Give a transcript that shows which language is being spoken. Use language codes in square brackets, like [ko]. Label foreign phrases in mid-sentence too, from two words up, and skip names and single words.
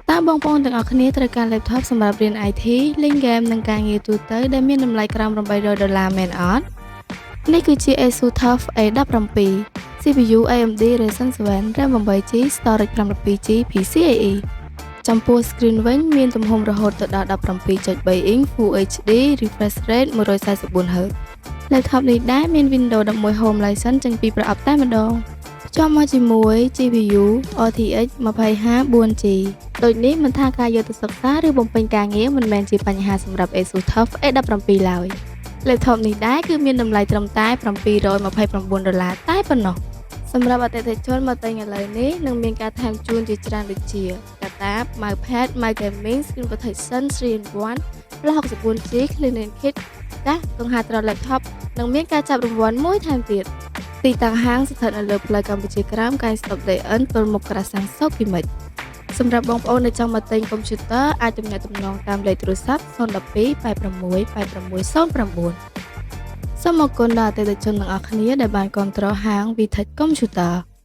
[km] បងប្អូនទាំងអស់គ្នាត្រូវការ laptop សម្រាប់រៀន IT លេងហ្គេមនិងការងារទូទៅដែលមានតម្លៃក្រោម$800មែនអត់? នេះគឺជា Asus TUF A17 CPU AMD Ryzen 7 RAM 8GB Storage 512GB PCIe ចំពោះ screen វិញមានទំហំរហូតដល់ 17.3 inch [en] Full HD refresh rate 144Hz [km] laptop នេះដែរមាន Windows 11 Home License ចេញពី ប្រអប់តែម្ដងភ្ជាប់មកជាមួយ GPU RTX 2050 4G ដូចនេះមិនថាការយកទៅសិក្សាឬបំពេញការងារមិនមែនជាបញ្ហាសម្រាប់ Asus TUF A17 ឡើយ laptop នេះដែរគឺមានតម្លៃត្រឹមតែ$729តែប៉ុណ្ណោះសម្រាប់អតិថិជនមកទិញឥឡូវនេះនឹងមានការថែម ជូនជាច្រើនដូចជាកាតាប [en] mousepad mouse gaming screen protection 3-in-1 64GB clean and kit [km] កាសកង្ហារត្រ laptop និងមានការចាប់រង្វាន់មួយថែមទៀតទីតាំងហាងស្ថិតនៅលើផ្លូវកម្ពុជាក្រោមកែង Stop DN ទល់មុខក្រាសាំងសុខគីមិចសម្រាប់បងប្អូនដែលចង់មកទិញកុំព្យូទ័រអាចទំនាក់ទំនងតាមលេខទូរស័ព្ទ012 86 8609សូមអរគុណដល់អតិថិជនទាំងអស់គ្នាដែលបានគាំទ្រហាង Vitech Computer